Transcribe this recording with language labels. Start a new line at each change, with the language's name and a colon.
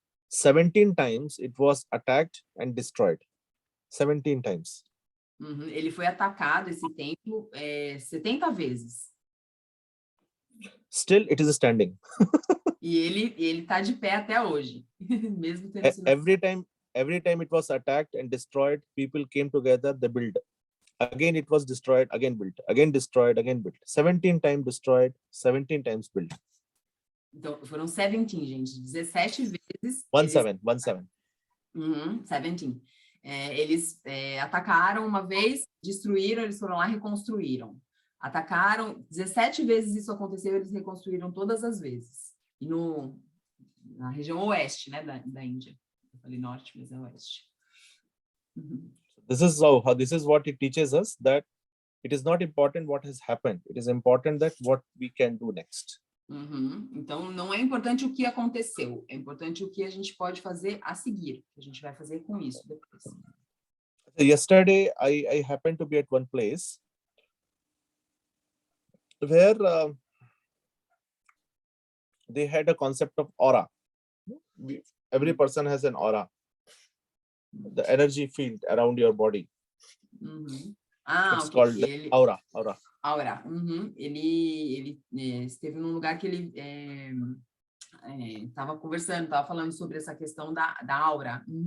English: 17 times it was attacked and destroyed. 17 times.
Portuguese: Ele foi atacado, esse templo, 70 vezes.
English: Still it is standing.
Portuguese: E ele tá de pé até hoje, mesmo tendo sido...
English: Every time it was attacked and destroyed, people came together, they built. Again it was destroyed, again built, again destroyed, again built. 17 times destroyed, 17 times built.
Portuguese: Então, foram 17, gente, 17 vezes. 17. 17. Eles atacaram uma vez, destruíram, eles foram lá e reconstruíram. Atacaram, 17 vezes isso aconteceu, eles reconstruíram todas as vezes. E na região oeste, né, da Índia. Eu falei norte, mas é oeste.
English: This is what it teaches us, that it is not important what has happened. It is important that what we can do next.
Portuguese: Então, não é importante o que aconteceu, é importante o que a gente pode fazer a seguir, o que a gente vai fazer com isso depois.
English: Yesterday, I happened to be at one place where they had a concept of aura. Every person has an aura, the energy field around your body. It's called aura. Aura.
Portuguese: Ele esteve num lugar que ele estava conversando, estava falando sobre essa questão da aura.